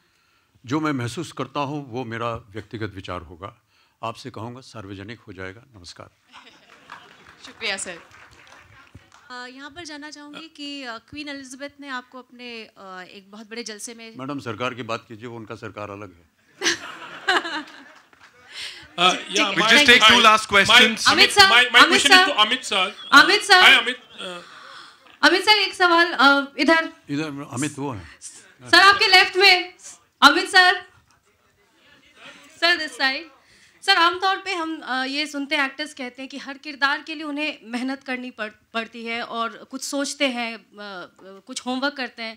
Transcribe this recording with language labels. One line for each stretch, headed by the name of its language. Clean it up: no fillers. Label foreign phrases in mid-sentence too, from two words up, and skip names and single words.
Hindi: जो मैं महसूस करता हूँ वो मेरा व्यक्तिगत विचार होगा. आपसे कहूँगा सार्वजनिक हो जाएगा. नमस्कार. शुक्रिया सर. यहाँ पर जानना चाहूँगी कि क्वीन एलिजाबेथ ने आपको अपने एक बहुत बड़े जलसे में... मैडम सरकार की बात कीजिए, उनका सरकार अलग है.
English: Yeah, we just take two last questions. Amit sir, my question is to Amit sir. Amit sir. Hi Amit.
Hindi: Amit sir, एक सवाल इधर. अमित वो है. सर आपके लेफ्ट में. अमित सर.
English: sir this side.
Hindi: सर आमतौर पे हम ये सुनते हैं, एक्टर्स कहते हैं कि हर किरदार के लिए उन्हें मेहनत करनी पड़ती है और कुछ सोचते हैं, कुछ होमवर्क करते हैं.